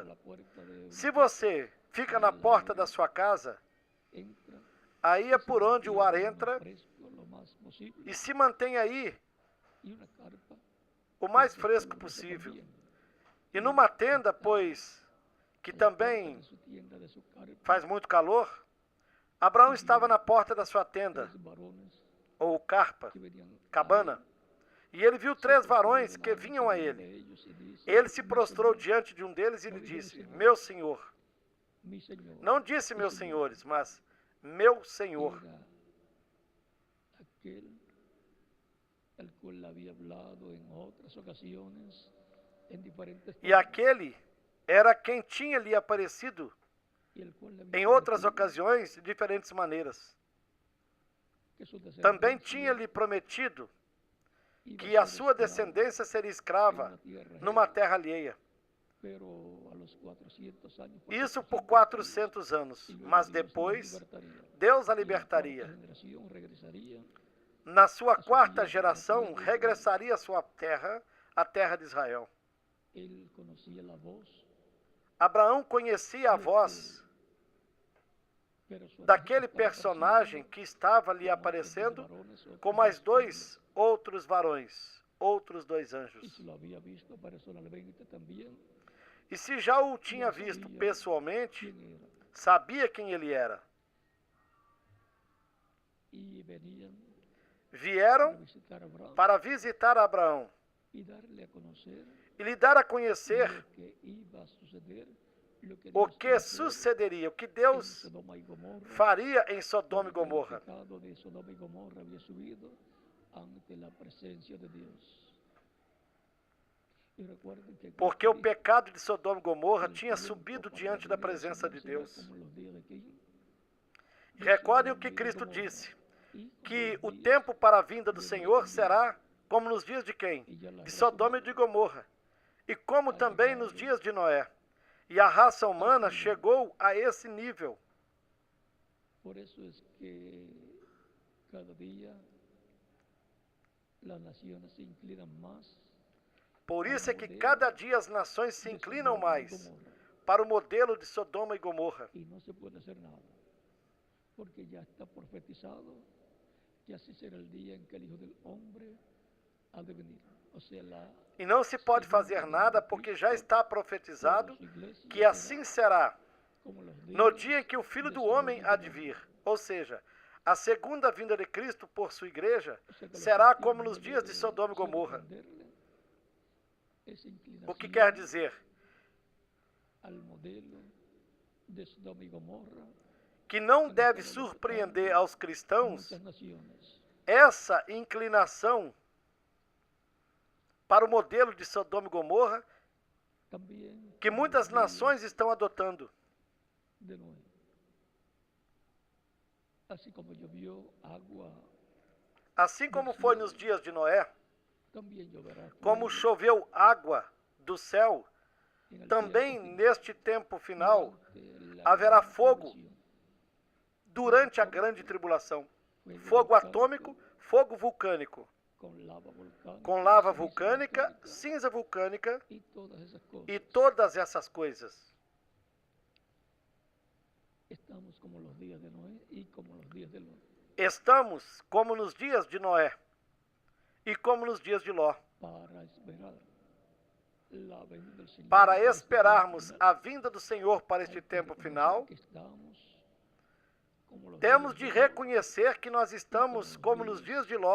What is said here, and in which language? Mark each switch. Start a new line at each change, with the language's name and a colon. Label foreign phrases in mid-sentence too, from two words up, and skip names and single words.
Portuguese: Se você fica na porta da sua casa, aí é por onde o ar entra e se mantém aí o mais fresco possível. E numa tenda, pois, que também faz muito calor, Abraão estava na porta da sua tenda,
Spanish: varones
Portuguese: ou carpa,
Spanish: que venían
Portuguese: cabana, e ele viu 3 varões que vinham a ele. Ele se prostrou diante de um deles e lhe disse: Meu senhor.
Spanish: mi Señor.
Portuguese: Não disse meus senhores, mas meu senhor.
Spanish: Era aquel el cual había hablado en otras ocasiones, en diferentes
Portuguese: E aquele era quem tinha lhe aparecido
Spanish: y el cual le había
Portuguese: em outras
Spanish: prometido
Portuguese: ocasiões de diferentes maneiras.
Spanish: que su
Portuguese: Também
Spanish: descendencia
Portuguese: tinha lhe prometido
Spanish: iba
Portuguese: que a
Spanish: ser
Portuguese: sua
Spanish: esclava
Portuguese: descendência seria
Spanish: en
Portuguese: escrava
Spanish: una tierra
Portuguese: numa
Spanish: ajena.
Portuguese: terra alheia.
Spanish: Pero a los 400 años,
Portuguese: Isso por 400 400 anos.
Spanish: y luego
Portuguese: Mas
Spanish: Dios la
Portuguese: depois,
Spanish: libertaría.
Portuguese: Deus a
Spanish: Y la cuarta
Portuguese: libertaria.
Spanish: generación regresaría
Portuguese: Na sua quarta geração, regressaria à sua terra, a terra de Israel.
Spanish: Él conocía la voz,
Portuguese: Abraão conhecia a voz
Spanish: pero su
Portuguese: daquele
Spanish: estaba
Portuguese: personagem que estava lhe
Spanish: apareciendo
Portuguese: aparecendo
Spanish: como otros 2 varones,
Portuguese: com
Spanish: otros
Portuguese: mais 2 2 outros varões, outros 2
Spanish: y
Portuguese: anjos.
Spanish: si lo había visto personalmente también,
Portuguese: E se já o tinha visto pessoalmente,
Spanish: quién era.
Portuguese: sabia quem ele era.
Spanish: Y venían para
Portuguese: Vieram
Spanish: visitar a Abraham
Portuguese: para visitar Abraão
Spanish: y darle a conocer
Portuguese: e lhe dar a conhecer
Spanish: lo que iba a suceder, lo que
Portuguese: o
Spanish: Dios
Portuguese: que
Spanish: iba a hacer
Portuguese: sucederia, o que
Spanish: en
Portuguese: Deus
Spanish: Sodoma y Gomorra,
Portuguese: faria em Sodoma e
Spanish: porque el
Portuguese: Gomorra.
Spanish: pecado de Sodoma y Gomorra había subido ante la presencia de Dios. Y recuerden que
Portuguese: Porque o
Spanish: Cristo
Portuguese: pecado de Sodoma e Gomorra
Spanish: dijo,
Portuguese: tinha
Spanish: "El tiempo
Portuguese: subido
Spanish: para
Portuguese: diante da
Spanish: venir al
Portuguese: presença
Spanish: Señor
Portuguese: de
Spanish: será
Portuguese: Deus.
Spanish: como los días de Caín, de
Portuguese: Recordem o
Spanish: Sodoma
Portuguese: que
Spanish: y de
Portuguese: Cristo
Spanish: Gomorra,
Portuguese: disse,
Spanish: y como
Portuguese: que
Spanish: los
Portuguese: o
Spanish: días
Portuguese: tempo para a vinda do
Spanish: de
Portuguese: Senhor
Spanish: Lot
Portuguese: será como nos dias de quem?
Spanish: y ya la
Portuguese: De
Spanish: raza
Portuguese: Sodoma e de
Spanish: humana
Portuguese: Gomorra. E como
Spanish: ha
Portuguese: também nos
Spanish: llegado
Portuguese: dias de Noé. E a raça humana
Spanish: a ese nivel.
Portuguese: chegou a esse nível.
Spanish: Por eso es que cada día las naciones se inclinan más
Portuguese: Por
Spanish: al
Portuguese: isso é que
Spanish: modelo
Portuguese: cada dia as nações se
Spanish: de
Portuguese: inclinam
Spanish: Sodoma y
Portuguese: mais
Spanish: Gomorra,
Portuguese: para o modelo de Sodoma e Gomorra.
Spanish: y no se puede hacer nada, porque ya está profetizado que así será el día en que el Hijo del Hombre ha de venir. O sea,
Portuguese: E não se pode
Spanish: segunda
Portuguese: fazer
Spanish: venida
Portuguese: nada
Spanish: de
Portuguese: porque
Spanish: Cristo
Portuguese: já está
Spanish: sobre
Portuguese: profetizado
Spanish: su iglesia
Portuguese: que assim será
Spanish: como los
Portuguese: no
Spanish: días
Portuguese: dia em que o Filho
Spanish: de
Portuguese: do
Spanish: Sodoma
Portuguese: Homem
Spanish: y
Portuguese: há de
Spanish: Gomorra.
Portuguese: vir. Ou seja, a segunda vinda de Cristo por sua igreja
Spanish: O sea, que los
Portuguese: será
Spanish: cristianos
Portuguese: como
Spanish: no
Portuguese: nos dias de
Spanish: deben
Portuguese: Sodoma e Gomorra.
Spanish: sorprenderle esa
Portuguese: O que quer
Spanish: inclinación
Portuguese: dizer?
Spanish: al modelo de Sodoma y Gomorra
Portuguese: Que não
Spanish: que
Portuguese: deve
Spanish: estaba
Portuguese: surpreender
Spanish: levantando
Portuguese: aos cristãos
Spanish: muchas naciones.
Portuguese: essa inclinação para o modelo de Sodoma e Gomorra
Spanish: También
Portuguese: que
Spanish: como
Portuguese: muitas
Spanish: los días
Portuguese: nações estão adotando.
Spanish: de Noé. Así como llovió agua,
Portuguese: Assim como foi nos dias de Noé,
Spanish: también lloverá
Portuguese: como
Spanish: fuego
Portuguese: choveu água do céu,
Spanish: en el
Portuguese: também
Spanish: tiempo final,
Portuguese: neste tempo final
Spanish: durante la
Portuguese: haverá
Spanish: gran
Portuguese: fogo
Spanish: tribulación.
Portuguese: durante a grande tribulação.
Spanish: Fuego
Portuguese: Fogo
Spanish: volcánico
Portuguese: atômico, fogo vulcânico,
Spanish: con lava volcánica,
Portuguese: com lava
Spanish: ceniza
Portuguese: vulcânica,
Spanish: volcánica
Portuguese: cinza vulcânica
Spanish: y todas esas cosas.
Portuguese: e todas essas coisas.
Spanish: Estamos como los días de Noé y como los días de Lot,
Portuguese: Estamos como nos dias de Noé e como nos dias de Ló,
Spanish: para esperar la venida del Señor
Portuguese: para
Spanish: para este tiempo
Portuguese: esperarmos
Spanish: final.
Portuguese: a vinda do Senhor para
Spanish: Hay
Portuguese: este
Spanish: que
Portuguese: tempo
Spanish: reconocer
Portuguese: final.
Spanish: que estamos como los Temos días de
Portuguese: de Lot reconhecer que nós estamos como nos dias de Ló